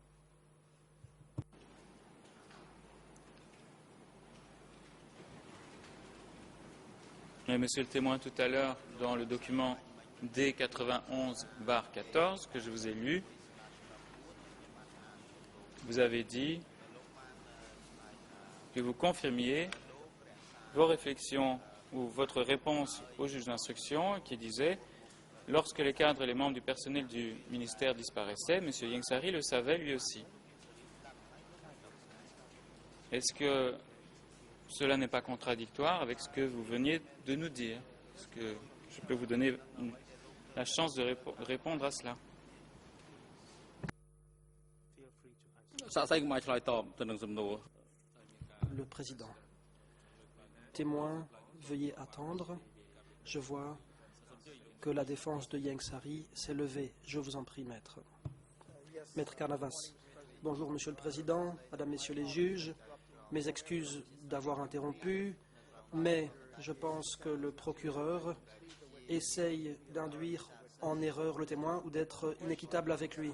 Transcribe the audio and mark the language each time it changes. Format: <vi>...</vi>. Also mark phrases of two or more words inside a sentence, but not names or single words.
<fr>Mais monsieur le témoin, tout à l'heure, dans le document D91-14 que je vous ai lu, vous avez dit que vous confirmiez vos réflexions ou votre réponse au juge d'instruction qui disait « Lorsque les cadres et les membres du personnel du ministère disparaissaient, M. Ieng Sary le savait lui aussi ». Est-ce que cela n'est pas contradictoire avec ce que vous veniez de nous dire? Est-ce que je peux vous donner la chance de répondre à cela?</fr> <km>សាកសីកុំឲ្យឆ្លើយតបទៅនឹងសំណួរ</km> <fr>Le président. Témoin, veuillez attendre. Je vois que la défense de Ieng Sary s'est levée. Je vous en prie, maître. Maître Carnavas. Bonjour, monsieur le président, madame, messieurs les juges. Mes excuses d'avoir interrompu, mais je pense que le procureur essaye d'induire en erreur le témoin ou d'être inéquitable avec lui.</fr>